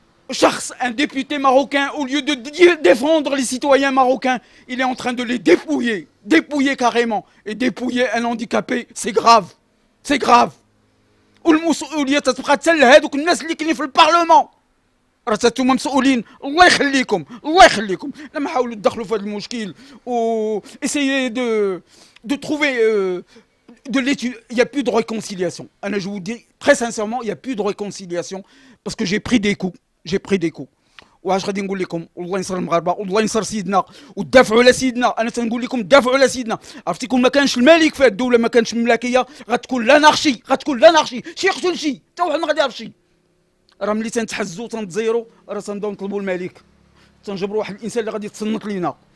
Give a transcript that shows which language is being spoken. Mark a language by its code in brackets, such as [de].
[fr] Charles, un député marocain, au lieu de défendre les citoyens marocains, il est en train de les dépouiller carrément. Et dépouiller un handicapé, c'est grave. C'est grave. [ar] والمسؤوليه تتبقى حتى لهذوك الناس اللي كاينين في البرلمان. راه انتوما مسؤولين، الله يخليكم الله يخليكم. لما حاولوا تدخلوا في هذا المشكل و [fr] essayez de trouver de l'étude. Il n'y a plus de réconciliation. Anna, je vous dis très sincèrement, il n'y a plus de réconciliation parce que j'ai pris des coups. [ar] واش غادي نقول لكم؟ والله ينصر المغاربه، والله ينصر سيدنا، ودافعوا على سيدنا. انا تنقول لكم دافعوا على سيدنا. عرفتي كون ما كانش الملك في الدوله، ما كانش الملكيه، غتكون لانارشي، شي يقتل شي، حتى واحد ما غادي يعرف شي. راه ملي تنتحزوا تنتزيروا راه تنبداو نطلبوا الملك، تنجبروا واحد الانسان اللي غادي يتصنت لينا.